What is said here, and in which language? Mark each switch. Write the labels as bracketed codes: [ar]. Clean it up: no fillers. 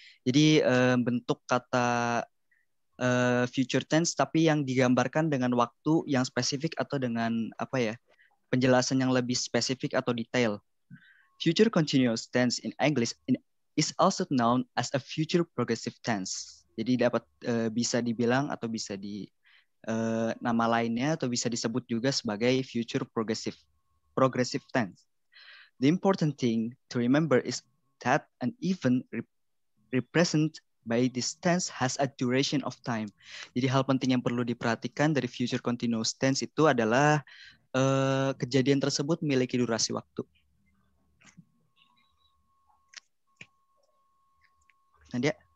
[id] Jadi bentuk kata future tense tapi yang digambarkan dengan waktu yang spesifik atau dengan penjelasan yang lebih spesifik atau detail. [en] Future continuous tense in English is also known as a future progressive tense. [id] Jadi dapat bisa dibilang atau bisa nama lainnya atau bisa disebut juga sebagai future progressive tense. [en] The important thing to remember is that an event represented by this tense has a duration of time. [id] Jadi hal penting yang perlu diperhatikan dari future continuous tense itu adalah kejadian tersebut memiliki durasi waktu. Nadia.